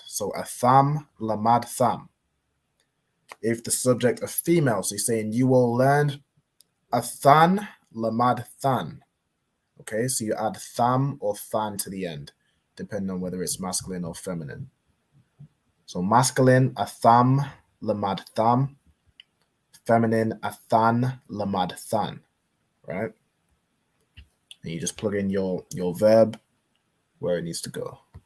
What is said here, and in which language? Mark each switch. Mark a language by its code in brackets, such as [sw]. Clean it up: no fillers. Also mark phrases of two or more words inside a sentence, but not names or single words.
[en] So a thumb, lamad thumb. If the subject of female, so you're saying you all learned, a than, lamad than. Okay, so you add tham or than to the end, depending on whether it's masculine or feminine. So masculine, a tham, lamad tham. Feminine, a than, lamad than. Right? And you just plug in your verb where it needs to go.